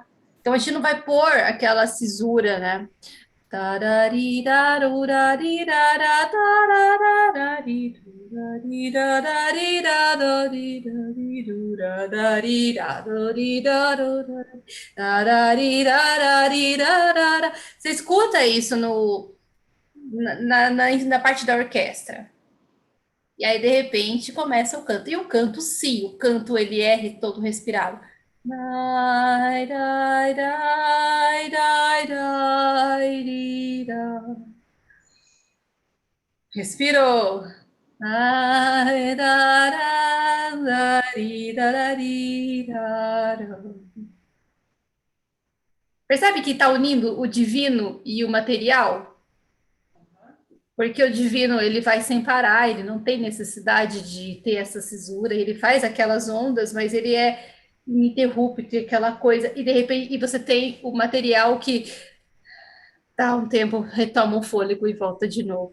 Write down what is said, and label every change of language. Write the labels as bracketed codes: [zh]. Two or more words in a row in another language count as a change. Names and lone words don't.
[pt] Então a gente não vai pôr aquela cisura, né? Você escuta isso na parte da orquestra. E aí, de repente, começa o canto. E o canto, sim, o canto ele é todo respirado. Dai, dai, dai, dai, dai, respirou. Ai, da, da, da, da, da, da. Percebe que está unindo o divino e o material? Porque o divino, ele vai sem parar, ele não tem necessidade de ter essa cisura, ele faz aquelas ondas, mas ele é ininterrupto, aquela coisa, e de repente e você tem o material que dá um tempo, retoma o fôlego e volta de novo.